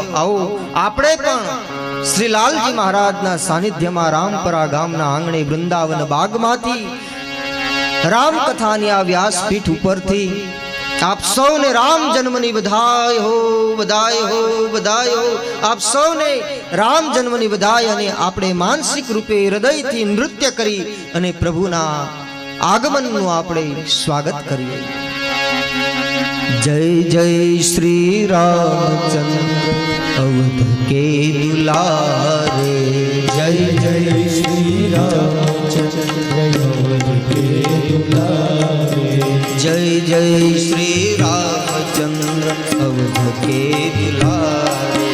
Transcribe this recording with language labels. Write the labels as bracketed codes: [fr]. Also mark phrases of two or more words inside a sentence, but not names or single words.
[gu] આવો આપણે પણ શ્રી લાલજી મહારાજના સાનિધ્યમાં રામપરા ગામના આંગણે વૃંદાવન બાગમાંથી રામકથાની આ વ્યાસપીઠ ઉપરથી આપ સૌને રામ જન્મની બધાઈ હો, બધાઈ હો, બધાઈ હો. આપ સૌને રામ જન્મની બધાઈ. અને આપણે માનસિક રૂપે હૃદયથી નૃત્ય કરી અને પ્રભુના આગમનનું આપણે સ્વાગત કરીએ. [hi] जय जय श्री रामचंद्र अवध के दुलारे. जय जय श्री रामचंद्र अवध के दुलारे. जय जय श्री रामचंद्र अवध के दुलारे.